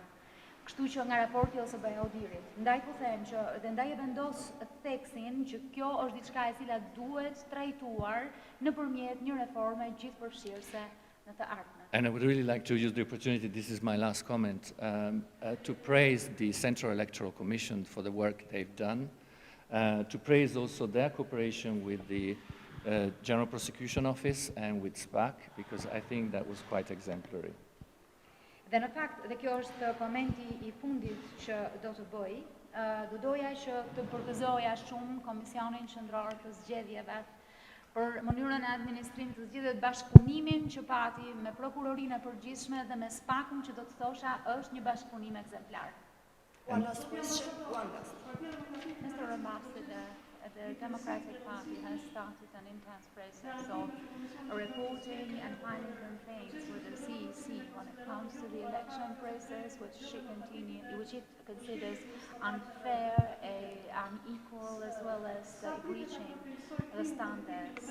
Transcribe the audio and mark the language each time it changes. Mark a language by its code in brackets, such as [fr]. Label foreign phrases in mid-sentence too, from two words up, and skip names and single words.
[sq] Kështu që nga raporti OSBE-Odirit, ndaj po them që dhe ndaj e vendos theksin që kjo është diçka e cila duhet trajtuar nëpërmjet një reforme gjithëpërfshirëse në të ardhmen. [en] And I would really like to use the opportunity, this is my last comment, to praise the Central Electoral Commission for the work they've done, to praise also their cooperation with the General Prosecution Office and with SPAC, because I think that was quite exemplary. [sq] Dhe në fakt, dhe kjo është komenti I fundit që do të bëj, do doja që të përgëzoja shumë Komisionin Qendror të Zgjedhjeve për mënyrën e administrimit të zgjedhjeve, bashkëpunimin që pati me prokurorinë e përgjithshme dhe me SPAC-un që do të thosha është një bashkëpunim ekzemplar. [en] One last question. Mr. Ambassador, the Democratic Party has started an intense process of reporting and filing complaints with the CEC when it comes to the election process, which it considers unfair, unequal, as well as breaching the standards.